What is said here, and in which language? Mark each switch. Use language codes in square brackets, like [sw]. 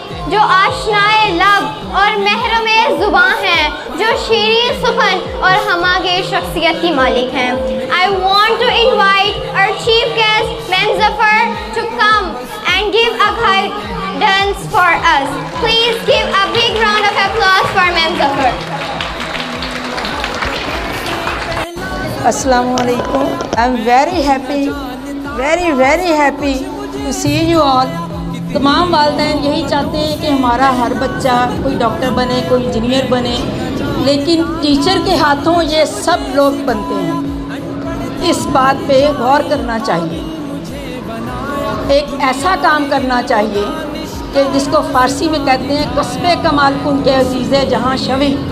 [hi] जो आशनाए लब और महरमे ज़ुबां हैं, जो शीरीं सुखन और हमागे शख्सियत की मालिक हैं। [en] I want to invite our chief guest, Ma'am Zafar, to come and give a guidance for us. Please give a big round of applause for Ma'am Zafar. Assalamu alaikum. I'm very happy, very happy to see you all. [hi] तमाम वालिदैन यही चाहते हैं कि हमारा हर बच्चा कोई doctor बने, कोई इंजीनियर बने, लेकिन टीचर के हाथों ये सब लोग बनते हैं। इस बात पे गौर करना चाहिए। एक ऐसा काम करना चाहिए कि जिसको फ़ारसी में कहते हैं [fa] कस्बे कमाल कुन के अजीज़े जहाँ शवे,